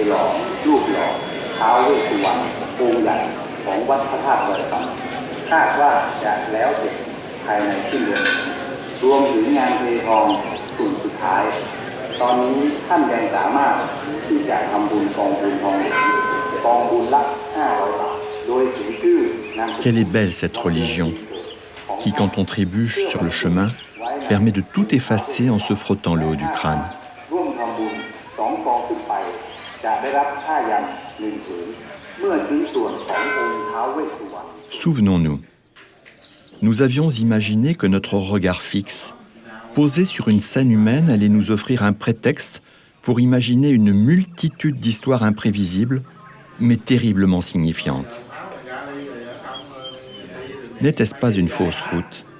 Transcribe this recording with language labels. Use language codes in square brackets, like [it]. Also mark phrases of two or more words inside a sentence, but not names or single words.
[th] รูปหล่อท้าวเวสสุวรรณองค์ใหญ่ของวัดพระธาตุดอยคำคาดว่าจะแล้วเสร็จภายในสิ้นเดือนรวมถึงงานเททองส่วนสุดท้ายตอนนี้ท่านยังสามารถที่จะทำบุญกองบุญทองเหลืองกองบุญละ500 บาทโดยเขียนชื่อนามสกุล [fr] Quelle est belle cette religion qui, quand on trébuche sur le chemin, permet de tout effacer en se frottant le haut du crâne. [th] ร่วมทำบุญ2 กองขึ้นไปจะได้รับผ้ายัน1 ผืนเมื่อชิ้นส่วนขององค์ท้าวเวสสุวรรณ [fr] Souvenons-nous, nous avions imaginé que notre regard fixe, posé sur une scène humaine, allait nous offrir un prétexte pour imaginer une multitude d'histoires imprévisibles, mais terriblement signifiantes. N'était-ce pas une fausse route ?